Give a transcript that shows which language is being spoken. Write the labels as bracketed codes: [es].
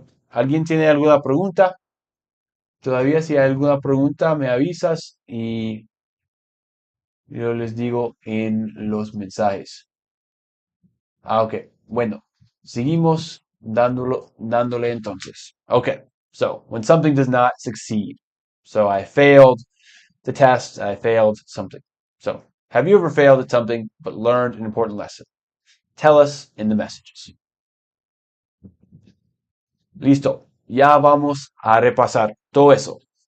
[es] ¿Alguien tiene alguna pregunta? Todavía si hay alguna pregunta me avisas y yo les digo en los mensajes. Ok, bueno, seguimos dándole entonces. [en] Okay, so when something does not succeed. So I failed the test, I failed something. So have you ever failed at something but learned an important lesson? Tell us in the messages. [es] Listo, ya vamos a repasar todo eso.